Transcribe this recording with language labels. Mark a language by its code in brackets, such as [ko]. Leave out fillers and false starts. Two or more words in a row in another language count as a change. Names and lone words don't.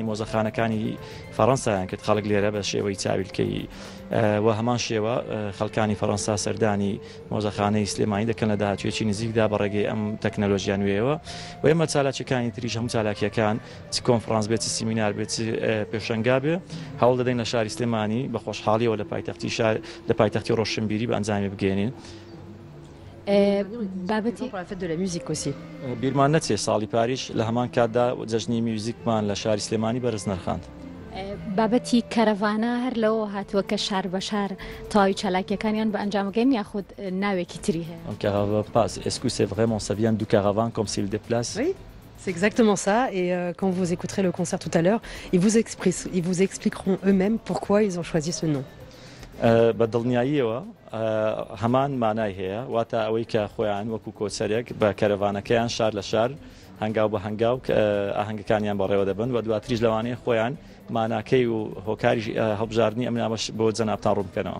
[ckb] مۆزەخانەکانی فەڕەنسایان کرد خەڵک لێرە بە شێوەی چاویلکەی و هەمان شێوە خەڵکانی فەڕەنسا سەردانی مۆزەخانەی سلێمانی دەکەن لە داهاتوێکی نزیکدا بە ڕێگەی ئەم تەکنەلۆژیا نوێیەوە و ئێمە چالاکیەکانی تریش هەموو چالاکیەکان چ کۆنفرانس بێت چ سیمینار بێت پێشەنگا بێ هەوڵ دەدەین لە شاری سلێمانی بە خۆشحاڵیەوە لە پایتەختی ڕۆشنبیری بە ئەنجامی بگەێنین. [fr] Pour la fête de la musique aussi. [ckb] بیرمان نەچێ ساڵی پاریش لە هەمان کاتدا جەژنی میوزیکمان لە شاری سلێمانی بەرز نرخاند. بابەتی کەرەڤانە هەر لەوە هاتووە کە شار بە شار تاوی چالاکیەکانیان بە ئەنجامگەین یاخود ناوێکی تری هەیە. [fr] Est-ce que c'est vraiment ça vient du caravane comme s'il déplace? Oui. C'est exactement ça et quand vous écouterez le concert tout à l'heure, ils vous expliqueront eux-mêmes pourquoi ils ont choisi ce nom. [ckb] بەدڵنیاییەوە هەمان مانای هەیە واتە ئەوەی کە خۆیان وەکو کۆچەرێک بە کەرەڤانەکەیان شار لە شار هەنگاو بە هەنگاو ئاهەنگەکانیان بەڕێوە دەبن و دواتریش لەوانەیە خۆیان ماناکەی و هۆکاری هەڵبژاردننی ئەم نامەش بۆ جەنابتان ڕوونکەنەوە.